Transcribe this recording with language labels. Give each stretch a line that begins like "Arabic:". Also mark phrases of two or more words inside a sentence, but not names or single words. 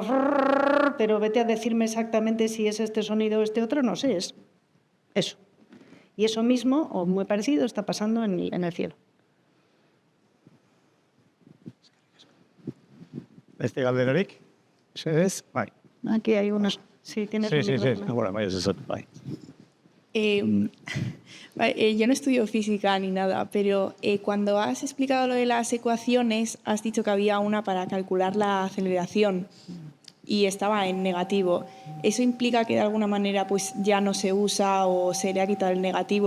Spanish: Pero vete a decirme exactamente si es este sonido o este otro, no sé, es eso. Y eso mismo, o muy parecido, está pasando en el cielo.
Basque: ¿Este Galderarik? ¿Se es? Bai.
Spanish: Aquí hay unos... Sí, tienes un micrófono.
Basque: Bueno, bai, ez. Bai.
Spanish: Yo no estudio física ni nada, pero cuando has explicado lo de las ecuaciones, has dicho que había una para calcular la aceleración y estaba en negativo. ¿Eso implica que de alguna manera pues ya no se usa o se le ha quitado el negativo?